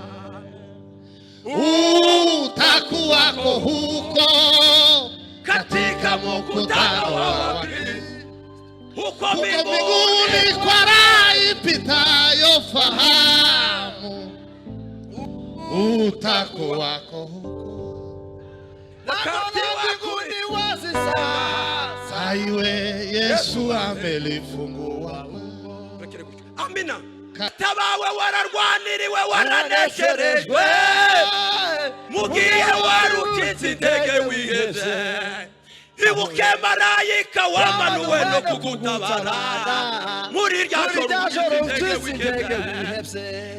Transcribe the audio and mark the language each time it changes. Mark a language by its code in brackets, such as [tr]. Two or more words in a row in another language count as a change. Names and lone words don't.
[sw] Utakuwako huko katika mkutano wa Wakristo, huko mbinguni kwa raha ipitayo fahamu. Utakuwako huko wakati wako ni wazi sasa, iwe Yesu amelifungua. Amina. [rw] Tabawe wararwaniriwe waranesherejwe, mugiye warukitse intege wiheze. Ibuke marayika wamanuwe no kugutabara, muri rya joro ukitse intege wiheze.